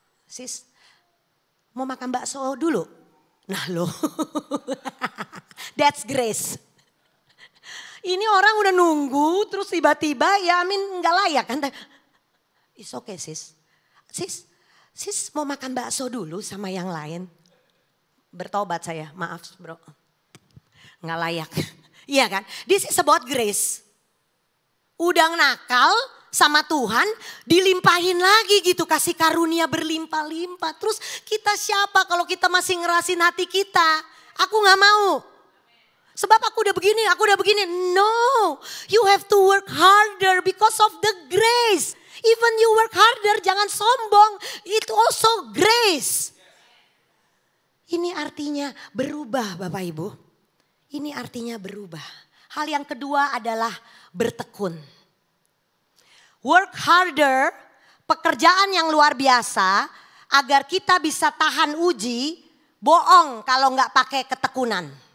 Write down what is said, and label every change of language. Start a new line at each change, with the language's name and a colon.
Indonesian: Sis mau makan bakso dulu? Nah loh,
English: that's grace.
Indonesian: Ini orang udah nunggu terus tiba-tiba ya gak layak kan.
English: It's okay sis.
Indonesian: Sis mau makan bakso dulu sama yang lain. Bertobat saya, maaf bro. Gak layak. Iya kan,
English: this is about grace.
Indonesian: Udah nakal sama Tuhan dilimpahin lagi gitu, kasih karunia berlimpah-limpah. Terus kita siapa kalau kita masih ngerasin hati kita? Aku gak mau. Sebab aku udah begini,
English: No, you have to work harder because of the grace. Even you work harder,
Indonesian: jangan sombong.
English: It also grace.
Indonesian: Ini artinya berubah Bapak Ibu. Ini artinya berubah. Hal yang kedua adalah bertekun.
English: Work harder,
Indonesian: pekerjaan yang luar biasa agar kita bisa tahan uji, bohong kalau nggak pakai ketekunan.